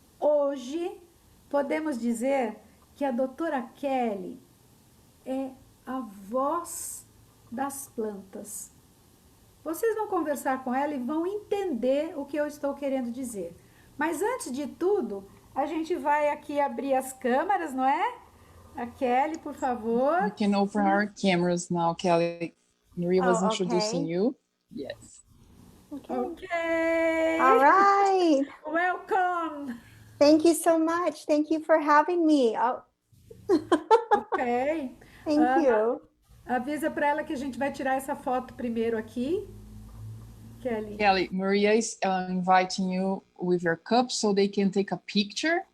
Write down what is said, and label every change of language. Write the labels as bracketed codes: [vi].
[pt] Hoje, podemos dizer que a doutora Kelly é a voz das plantas. Vocês vão conversar com ela e vão entender o que eu estou querendo dizer. Mas antes de tudo, a gente vai aqui abrir as câmeras, não é? A Kelly, por favor. [en] We can open our cameras now, Kelly. Maria was Oh, introducing okay. you. Yes. Okay. All right. Welcome. Thank you so much. Thank you for having me. Oh, Ok. thank you. [pt] Avisa para ela que a gente vai tirar essa foto primeiro aqui. [en] Kelly. Kelly, Maria is inviting you with your cup so they can take a picture